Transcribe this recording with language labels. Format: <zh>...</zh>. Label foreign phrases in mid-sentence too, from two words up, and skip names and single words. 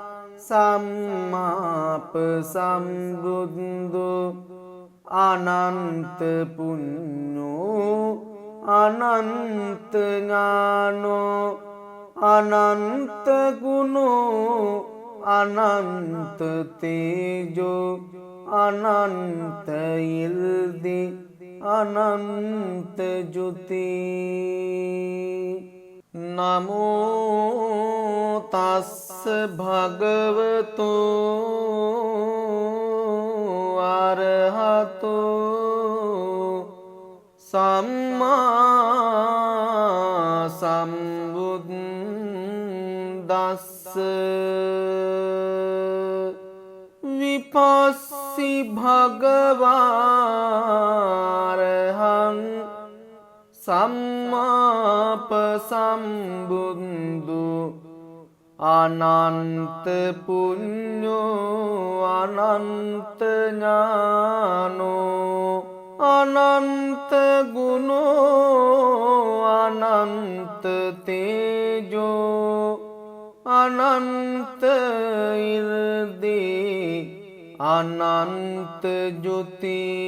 <pi>සම්මාප සම්බුද්ධු අනන්ත පුඤ්ඤෝ අනන්ත ඥානෝ අනන්ත ගුණෝ අනන්ත තේජෝ අනන්ත ඉල්දි අනන්ත ජුති නමෝ තස්ස භගවතු අරහතෝ සම්මා සම්බුද්දස්ස විපස්සී භගවාරහං සම්මාපසම්බුද්ධු අනන්ත පුඤ්ඤෝ අනන්ත ඥානෝ අනන්ත ගුණෝ අනන්ත තේජෝ අනන්ත ඉර්දී අනන්ත ජුති</pi>